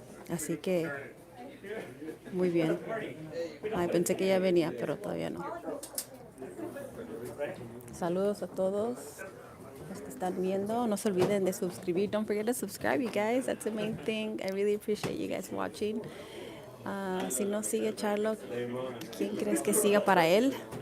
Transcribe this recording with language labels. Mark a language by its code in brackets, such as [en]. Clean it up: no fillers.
[es] Así que, muy bien. Ay, pensé que ya venía, pero todavía no. Saludos a todos los que están viendo. No se olviden de suscribir. [en] Don't forget to subscribe, you guys. That's the main thing. I really appreciate you guys watching. [es] Si no sigue Charlo, ¿quién crees que siga para él?